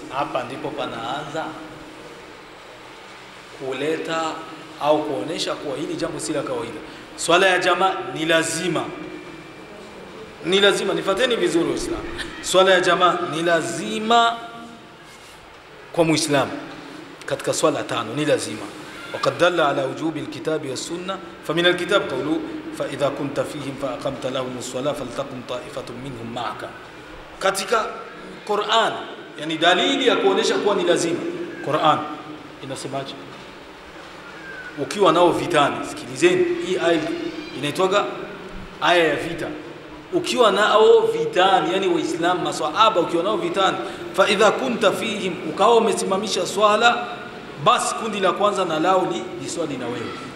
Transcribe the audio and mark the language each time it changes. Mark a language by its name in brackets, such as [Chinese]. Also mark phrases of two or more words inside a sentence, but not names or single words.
[Swahili] Hapa ndipo panaanza kuleta au kuonesha kuwa hili jambo si la kawaida. Swala ya jamaa ni lazima. Nifuateni vizuri Uislamu. Swala ya jamaa ni lazima kwa Muislamu. Katika swala 5 ni lazima. [Arabic] وقد دل على وجوب الكتاب والسنة، فمن الكتاب قوله فإذا كنت فيهم فأقمت لهم الصلاة فلتقم طائفة منهم معك. [Swahili] Katika Qur'an, yani dalili ya kuonesha kuwa ni lazima. Qur'an inasemaje? Ukiwa nao vitani, sikilizeni hii aya inaitwa aya ya vita. Ukiwa nao vitani, yani waislamu maswahaba, ukiwa nao vitani, [Arabic] فإذا كنت فيهم, [Swahili] ukawa umesimamisha swala, basi kundi la kwanza na lao ni swali na wewe.